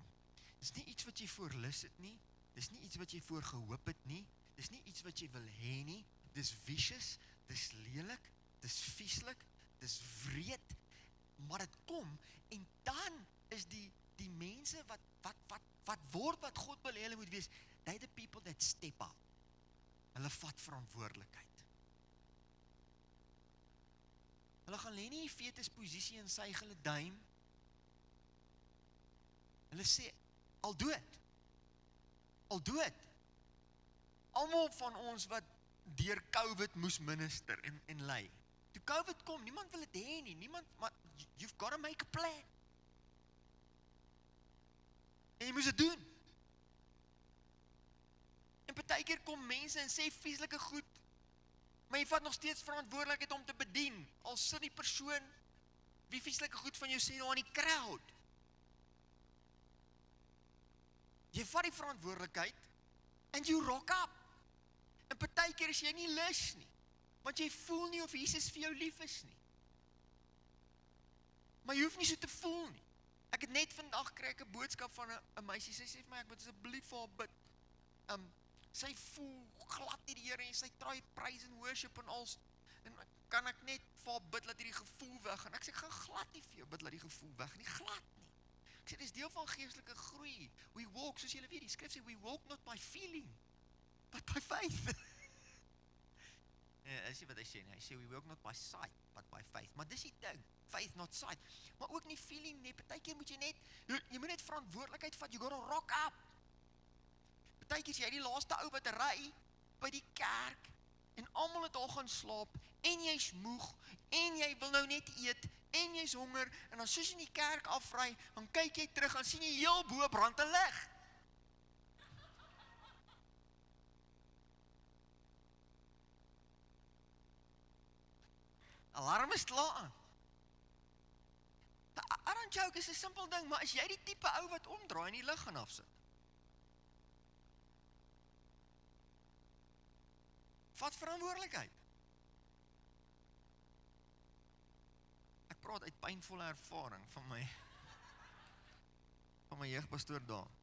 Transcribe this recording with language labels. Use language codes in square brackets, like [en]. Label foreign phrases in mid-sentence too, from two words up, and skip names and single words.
[af] Dis nie iets wat jy voorlus het nie, dis nie iets wat jy voor gehoop het nie, dis nie iets wat jy wil hê nie, dis vicious, dis lelik, dis vieslik, dis wreed, maar dit kom, en dan is die mense wat word wat God wil hê hulle moet wees, [en] they the people that step up. [af] Hulle vat verantwoordelikheid. Hulle gaan lê nie die fetusposisie en suig hulle duim. Hulle sê, al dood. Almal van ons wat deur COVID moes minister en lei. Toe COVID kom, niemand wil dit hê nie, maar [en] you've got to make a plan. [af] En jy moes dit doen. En partykeer kom mense en sê vieslike goed, maar jy vat nog steeds verantwoordelikheid om te bedien, al sit die persoon wie vieslike goed van jou sê daar in die crowd. Jy vat die verantwoordelikheid [en] and you rock up. [af] En partykeer is jy nie lus nie, want jy voel nie of Jesus vir jou lief is nie. Maar jy hoef nie so te voel nie. Ek het net vandag kry ek 'n boodskap van 'n meisie, sy sê vir my, ek moet asseblief vir haar bid. Sy voel glad nie die Here en sy try [en] praise and worship [af] en als, en kan ek net vir haar bid, laat hierdie gevoel weg, en ek sê, ek gaan glad nie vir jou bid, laat die gevoel weg nie, glad nie. Ek sê, dis deel van geestelike groei. [en] We walk, [af] soos julle weet, die skrif sê, [en] we walk not by feeling, but by faith. [af] Is nie wat hy sê nie, hy sê, [en] we walk not by sight, but by faith. [af] Maar dis die ding, [en] faith not sight. [af] Maar ook nie feeling nie, partykeer moet jy net, jy moet net verantwoordelikheid vat, [en] you gotta rock up. [af] Partykeer is jy die laaste ou wat ry by die kerk, en almal het al gaan slaap, en jy's moeg, en jy wil nou net eet, en jy's honger, en dan soos in die kerk afry, dan kyk jy terug, en sien jy heel bo brand 'n lig. Alarm is klaar aan. [en] I don't joke, [af] is 'n simpel ding, maar as jy die tipe ou wat omdraai en die lig gaan afsit, vat verantwoordelikheid. Ek praat uit pynvolle ervaring van my jeugpastoor daar.